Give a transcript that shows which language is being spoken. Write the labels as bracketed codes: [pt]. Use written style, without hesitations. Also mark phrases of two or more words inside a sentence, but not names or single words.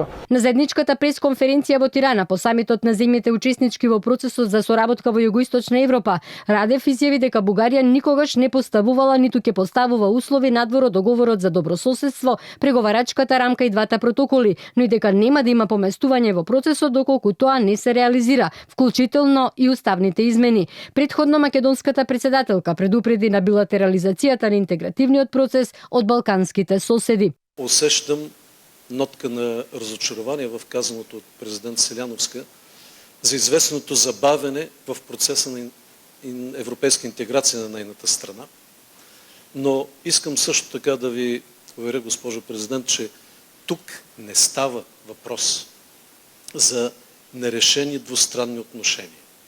[mk] На заедничката пресконференција во Тирана по самитот на земјите учеснички во процесот за соработка во Југоисточна Европа, Радев изјави дека Бугарија никогаш не поставувала ниту ќе поставува услови надвор од договорот за добрососедство, преговарачката рамка и двата протоколи, но и дека нема да има поместување во процесот доколку тоа не се реализира, вклучително и уставните измени. Претходно македонската претседателка предупреди на билатерализацијата на интегративниот процес од балканските соседи. [bg] Усещам нотка на разочарование в казаното от президент Селяновска за известното забавене в процеса на европейска интеграция на нейната страна. Но искам също така да ви уверя, госпожо президент, че тук не става въпрос за нерешени двустранни отношения.